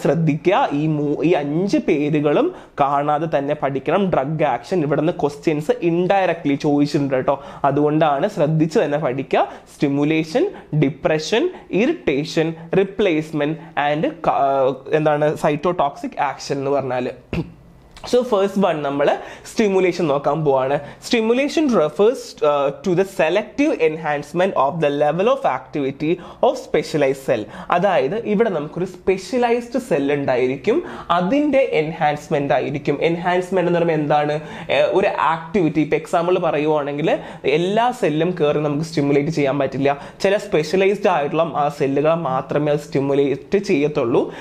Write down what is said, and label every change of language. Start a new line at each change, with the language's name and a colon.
Malayalam: ശ്രദ്ധിക്കുക, ഈ 5 പേരുകളും കാണാതെ തന്നെ പഠിക്കണം. ഡ്രഗ് ആക്ഷൻ ഇവിടുന്ന് ക്വസ്റ്റ്യൻസ് ഇൻഡയറക്ട്ലി ചോദിച്ചിട്ടുണ്ട് കേട്ടോ, അതുകൊണ്ടാണ് ശ്രദ്ധിച്ച് തന്നെ പഠിക്കുക. Stimulation, depression, irritation, replacement and എന്താണ് സൈറ്റോടോക്സിക് ആക്ഷൻ എന്ന് പറഞ്ഞാൽ.
English: So first one
Malayalam: നമ്മൾ stimulation നോക്കാൻ പോവാണ്.
English: Stimulation refers to the selective enhancement of the level of activity of specialized cell.
Malayalam: അതായത് ഇവിടെ നമുക്കൊരു സ്പെഷ്യലൈസ്ഡ് സെൽ ഉണ്ടായിരിക്കും, അതിന്റെ എൻഹാൻസ്മെന്റ് ആയിരിക്കും. എൻഹാൻസ്മെന്റ് എന്ന് പറയുമ്പോൾ എന്താണ്? ഒരു ആക്ടിവിറ്റി. ഇപ്പൊ എക്സാമ്പിൾ പറയുവാണെങ്കിൽ എല്ലാ സെല്ലും കയറി നമുക്ക് സ്റ്റിമുലേറ്റ് ചെയ്യാൻ പറ്റില്ല. ചില സ്പെഷ്യലൈസ്ഡ് ആയിട്ടുള്ള ആ സെല്ലുകൾ മാത്രമേ അത് സ്റ്റിമുലേറ്റ് ചെയ്യത്തുള്ളൂ.